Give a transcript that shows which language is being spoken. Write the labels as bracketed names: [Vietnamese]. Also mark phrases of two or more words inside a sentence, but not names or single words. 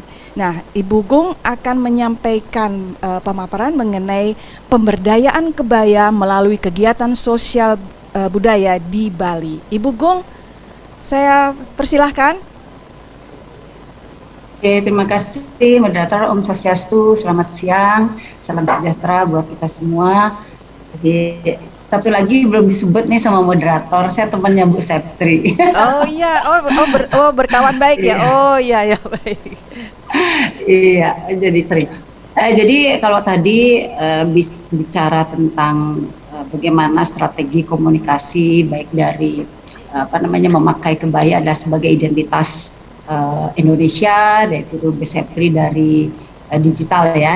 [Indonesian] Nah, Ibu Gung akan menyampaikan pemaparan mengenai pemberdayaan kebaya melalui kegiatan sosial budaya di Bali. Ibu Gung, saya persilahkan. Oke, terima kasih moderator. Om Swastiastu, selamat siang, salam sejahtera buat kita semua. Jadi satu lagi belum disebut nih sama moderator, saya temannya Bu Septri. Oh iya, berkawan baik ya. Oh iya ya, baik. Iya, jadi sering. Jadi kalau tadi bicara tentang bagaimana strategi komunikasi baik dari memakai kebaya adalah sebagai identitas Indonesia, yaitu Bu Septri dari digital ya.